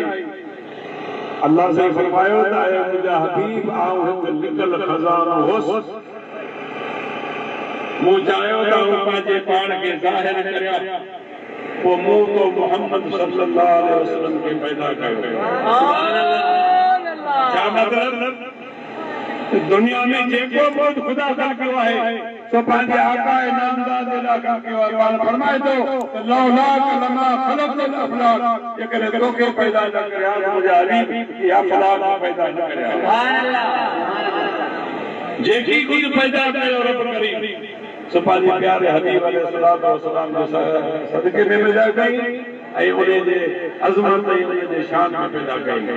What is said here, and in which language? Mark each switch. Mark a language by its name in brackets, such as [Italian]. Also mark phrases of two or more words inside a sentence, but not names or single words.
[Sindhi] अल्लाह साईं फरमायो त ऐ मुंहिंजा हबीब आऊं हिकु लिकल खज़ानो हुअसि, मूं चाहियो त हू पंहिंजे पाण खे ज़ाहिर करिया, पोइ मूं तो मोहम्मद [Arabic] صلى الله عليه وسلم [Sindhi] खे पैदा कयो। छा मतिलब? दुनिया में जेको मौत खुदा दा कयो आहे सो पंहिंजे आका नामदार जे लाइ कयो आहे। पाण फरमाए थो त [Arabic] لولا لما خلقت الأفلاك, [Sindhi] जेकॾहिं तोखे पैदा न करिया मुंहिंजा हबीब या अफलाक पैदा न करिया। [Arabic] سبحان الله. [Sindhi] जेकी कुझु पैदा कयो रब करीम सो पंहिंजे प्यारे हबीब [Arabic] عليه الصلاة والسلام [Sindhi] जे सदके में पैदा कई ऐं उन जे अज़मत ऐं उन जे शान में पैदा कई।